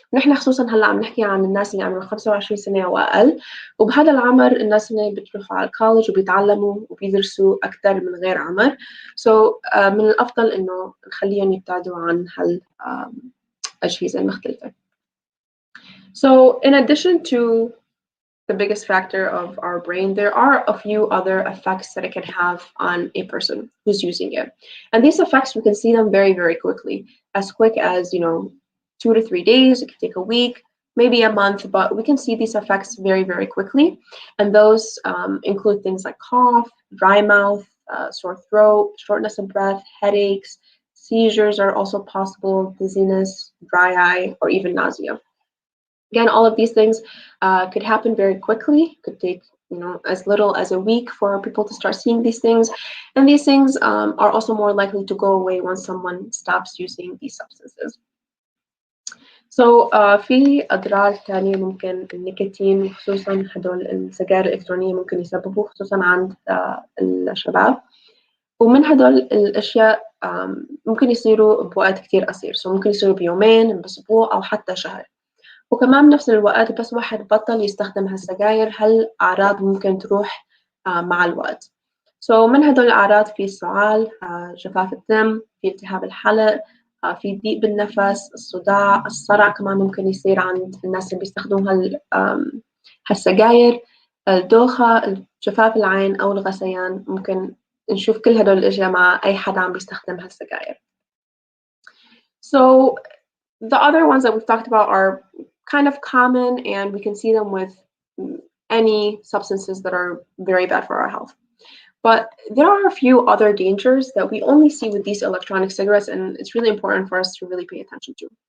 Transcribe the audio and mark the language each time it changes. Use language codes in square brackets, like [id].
[ar] ونحن خصوصا هلا عم نحكي عن الناس اللي عمرهم 25 سنة وأقل، وبهذا العمر الناس اللي بتروحوا على الكوليج وبيتعلموا وبيدرسوا أكثر من غير عمر. So من الأفضل إنه نخليهم يبتعدوا عن هالأجهزة المختلفة. [en] So in addition to the biggest factor of our brain, there are a few other effects that it can have on a person who's using it. And these effects, we can see them very, very quickly, as quick as, 2 to 3 days. It can take a week, maybe a month, but we can see these effects very, very quickly. And those include things like cough, dry mouth, sore throat, shortness of breath, headaches, seizures are also possible, dizziness, dry eye, or even nausea. Again, all of these things could happen very quickly. Could take, as little as a week for people to start seeing these things. And these things are also more likely to go away once someone stops using these substances. [ar] So في أضرار تانية ممكن النيكوتين خصوصا هدول السجائر الإلكترونية ممكن يسببوا خصوصا عند الشباب. ومن هدول الأشياء ممكن يصيروا بوقت كتير قصير. So ممكن يصيروا بيومين، بأسبوع، أو حتى شهر. وكمان بنفس الوقت بس واحد بطل يستخدم هالسجاير هالأعراض ممكن تروح مع الوقت. So من هدول الأعراض في السعال، جفاف الدم، في التهاب الحلق، في ضيق بالنفس، الصداع، الصرع كمان ممكن يصير عند الناس اللي بيستخدموا هالسجاير، الدوخة، جفاف العين أو الغثيان. ممكن نشوف كل هدول الأشياء مع أي حدا عم بيستخدم هالسجاير. [en] So the other ones that we've talked about are kind of common, and we can see them with any substances that are very bad for our health. But there are a few other dangers that we only see with these electronic cigarettes, and it's really important for us to really pay attention to.